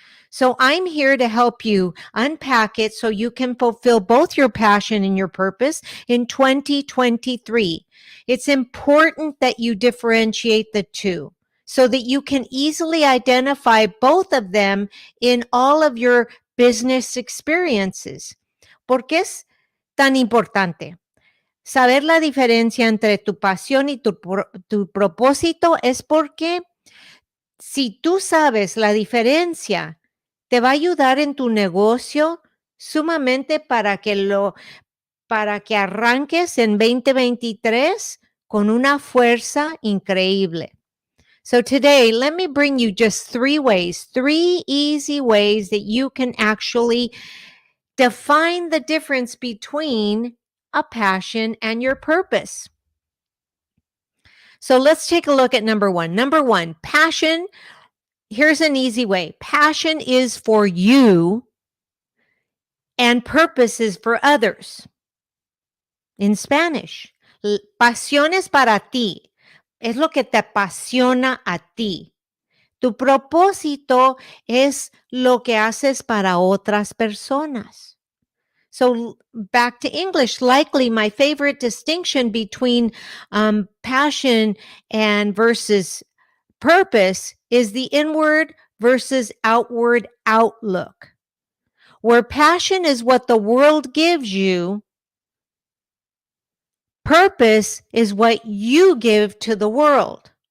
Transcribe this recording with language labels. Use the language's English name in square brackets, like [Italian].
[English] So I'm here to help you unpack it so you can fulfill both your passion and your purpose in 2023. It's important that you differentiate the 2. so that you can easily identify both of them in all of your business experiences. [Spanish] ¿Por qué es tan importante? Saber la diferencia entre tu pasión y tu propósito es porque si tú sabes la diferencia, te va a ayudar en tu negocio sumamente para que arranques en 2023 con una fuerza increíble. [English] So today, let me bring you just 3 easy ways that you can actually define the difference between a passion and your purpose. So let's take a look at number one. Number one, passion. Here's an easy way. Passion is for you and purpose is for others. In Spanish, [Spanish] pasión es para ti. Es lo que te apasiona a ti. Tu propósito es lo que haces para otras personas. [English] So back to English, likely my favorite distinction between passion and versus purpose is the inward versus outward outlook. Where passion is what the world gives you, purpose is what you give to the world.